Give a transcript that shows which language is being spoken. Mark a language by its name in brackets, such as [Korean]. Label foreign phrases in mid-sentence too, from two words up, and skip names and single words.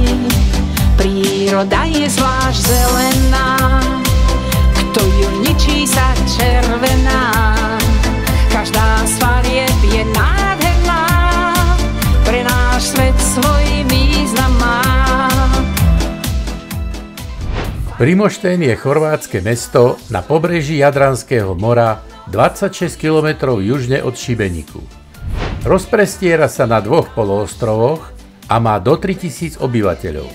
[Slovak] Príroda je zvlášť zelená, kto ju ničí sa červená. Každá z farieb je nádherná, pre náš svet svoj význam má. Primošten je chorvátske mesto na pobreží Jadranského mora 26 km južne od Šibeniku. Rozprestiera sa na dvoch poloostrovoch a má do 3000 obyvateľov.